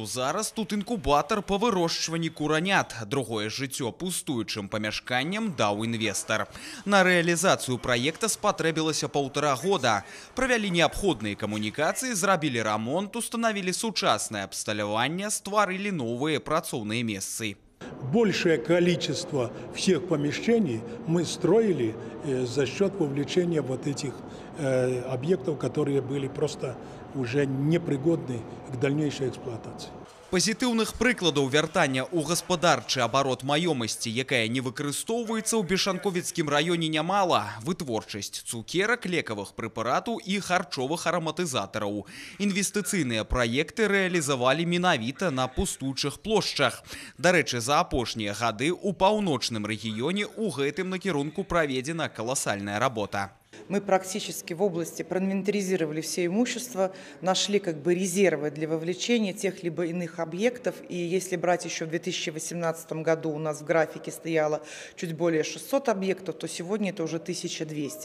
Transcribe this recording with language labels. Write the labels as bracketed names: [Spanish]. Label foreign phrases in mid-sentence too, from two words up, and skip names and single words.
[Belarusian] Зараз тут інкубатар па вырошчванні куранят. Другое жыццё пустуючым памяшканням даў інвестар. На рэалізацыю праекта спатрэбілася 1,5 года. Правялі неабходныя камунікацыі, зрабілі рамонт, устанавілі сучаснае абсталяванне, стварылі новыя працоўныя месцы. [Russian] Большее количество всех помещений мы строили за счет вовлечения вот этих объектов, которые были просто уже непригодны к дальнейшей эксплуатации. [Belarusian] Пазітыўных прыкладаў вяртання ў гаспадарчы абарот маёмасці, якая не выкарыстоўваецца ў Бешанковіцкім раёне, нямала. Вытворчасць цукерак, лекавых прэпаратаў і харчовых араматызатараў. Інвестыцыйныя праекты рэалізавалі менавіта на пустуючых плошчах. Дарэчы, за апошнія гады ў паўночным рэгіёне ў гэтым накірунку праведзена каласальная работа. [Russian] Мы практически в области проинвентаризировали все имущество, нашли резервы для вовлечения тех либо иных объектов. И если брать еще в 2018 году у нас в графике стояло чуть более 600 объектов, то сегодня это уже 1200.